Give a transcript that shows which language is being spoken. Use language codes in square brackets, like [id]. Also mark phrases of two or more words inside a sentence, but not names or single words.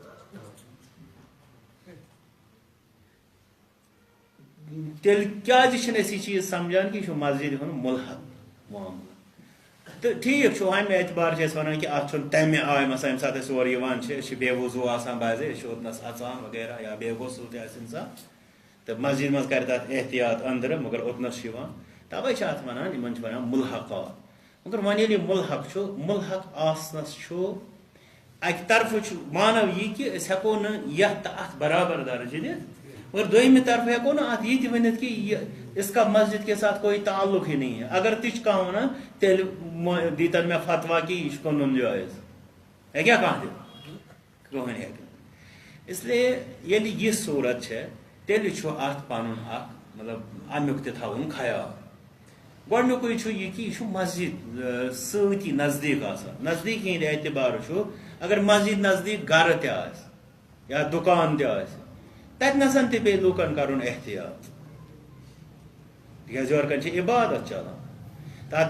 [ks] تیٚلہِ کیٛازِ چھِنہٕ أسۍ یہِ چیٖز سمجھان کہِ یہِ چھُ مسجد ہُنٛد ملحق معاملہٕ تہٕ ٹھیٖک چھُ اَمہِ اعتبار چھِ أسۍ وَنان کہِ اَتھ چھُنہٕ تَمہِ آیہِ مثلاً ییٚمہِ ساتہٕ أسۍ اور یِوان چھِ أسۍ چھِ بے وضوٗ آسان بازے أسۍ چھِ اوٚتنَس اَژان وغیرہ یا بے غسل تہِ آسہِ اِنسان تہٕ مسجد منٛز کَرِ تَتھ احتیاط أنٛدرٕ مگر اوٚتنَس چھِ یِوان تَوَے چھِ اَتھ وَنان یِمن چھِ وَنان مُلحقات مگر وۄنۍ ییٚلہِ یہِ مُلحق چھُ مُلحق آسنَس چھُ اکہِ طرفہٕ چھُ مانو یہِ کہِ أسۍ ہٮ۪کو نہٕ یتھ تہٕ اتھ برابر درجہِ دِتھ مگر دوٚیمہِ طرفہٕ ہٮ۪کو نہٕ اتھ یہِ تہِ ؤنِتھ کہِ یہِ [ur] اس کا مسجد کے ساتھ کوئی تعلق ہی نہیں ہے [ks] اگر تہِ چھُ کانٛہہ ونان تیٚلہِ دیٖتن مےٚ فتوا کہِ یہِ چھُ کٕنُن جٲیز ہیٚکیٛاہ کانٛہہ دِتھ کٕہٕنۍ ہیٚکہِ نہٕ [ur] اس لیے [ks] ییٚلہِ یہِ صوٗرت چھےٚ تیٚلہِ چھُ اتھ پنُن اکھ مطلب امیُک تہِ تھاوُن خیال گۄڈنیُکُے چھُ یہِ کہِ یہِ چھُ مسجد سۭتی نزدیٖک آسان نزدیٖک ہٕنٛدِ اعتبارٕ چھُ اگر مسجد نزدیٖک گرٕ تہِ آسہِ یا دُکان تہِ آسہِ تتہِ نسن تہِ پیٚیہِ لوٗکن کرُن احتیاط تِکیٛازِ یورٕ کَنۍ چھِ عبادت چلان تتھ